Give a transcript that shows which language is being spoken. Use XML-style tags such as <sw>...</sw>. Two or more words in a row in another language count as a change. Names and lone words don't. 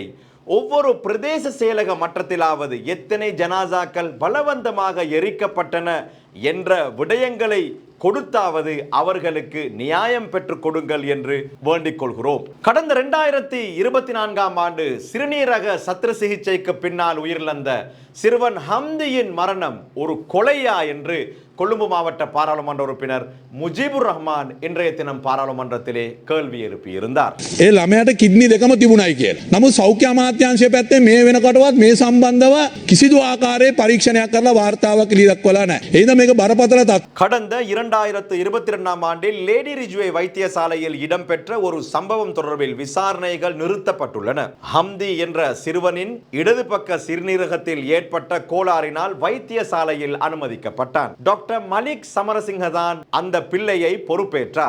<ta>ஒவ்வொரு பிரதேச செயலக மட்டத்திலாவது எத்தனை ஜனாசாக்கள் பலவந்தமாக எரிக்கப்பட்டன என்ற விடயங்களை கொடுத்தாவது அவர்களுக்கு நியாயம் பெற்றுக் கொடுங்கள் என்று வேண்டிக் கொள்கிறோம். கடந்த 2024 ஆண்டு சிறுநீரக சத்திர சிகிச்சைக்கு பின்னால் உயிரிழந்த சிறுவன் ஹம்தியின் மரணம் ஒரு கொலையா என்று கொழும்பு மாவட்ட பாராளுமன்ற உறுப்பினர் முஜிபுர் ரஹ்மான் இன்றைய தினம் பாராளுமன்றத்திலே கேள்வி எழுப்பியிருந்தார்.</ta> <si>ඒ ළමයාට කිඩ්නි දෙකම තිබුණයි කියලා. නමුත් සෞඛ්‍ය අමාත්‍යාංශය පැත්තේ මේ වෙනකොටවත් මේ සම්බන්ධව කිසිදු ආකාරයේ පරීක්ෂණයක් කරලා වාර්තාවක් එළිය දක්වලා නැහැ. එහෙනම් මේක බරපතල තත්ත්වයක්.</si> <ta>கடந்த 2022 ஆண்டில் லேடி ரிஜ்வே வைத்தியசாலையில் இடம்பெற்ற ஒரு சம்பவம் தொடர்பில் விசாரணைகள் நிறுத்தப்பட்டுள்ளன. ஹம்தி என்ற சிறுவனின் இடது பக்க சிறுநீரகத்தில் ஏற்பட்ட கோளாறினால் வைத்தியசாலையில் அனுமதிக்கப்பட்டான். டாக்டர் மலிக் சமரசிங்க தான் அந்த பிள்ளையை பொறுப்பேற்றார்.</ta>